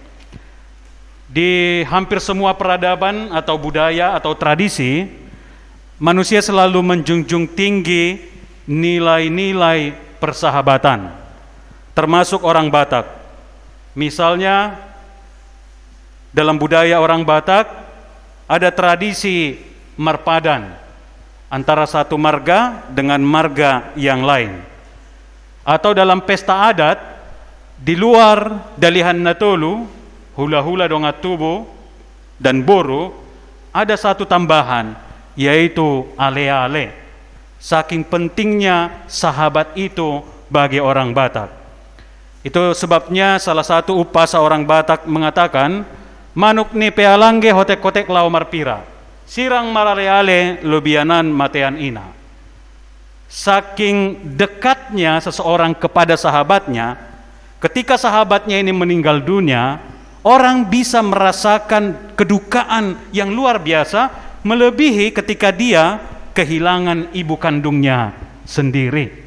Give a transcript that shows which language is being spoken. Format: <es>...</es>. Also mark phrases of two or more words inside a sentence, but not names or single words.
<id>Di hampir semua peradaban atau budaya atau tradisi, manusia selalu menjunjung tinggi nilai-nilai persahabatan, termasuk orang Batak. Misalnya, dalam budaya orang Batak ada tradisi marpadan antara satu marga dengan marga yang lain. Atau dalam pesta adat, di luar dalihan natolu,</id> <bbc>hula-hula dongat tubo,</bbc> <id>dan boro, ada satu tambahan, yaitu ale-ale. Saking pentingnya sahabat itu bagi orang Batak. Itu sebabnya salah satu upasa orang Batak mengatakan,</id> <bbc>manuk ni pealangge hotek-hotek lau marpira, sirang marale-ale lubianan matean ina.</bbc> <id>Saking dekatnya seseorang kepada sahabatnya, ketika sahabatnya ini meninggal dunia, orang bisa merasakan kedukaan yang luar biasa, melebihi ketika dia kehilangan ibu kandungnya sendiri.</id>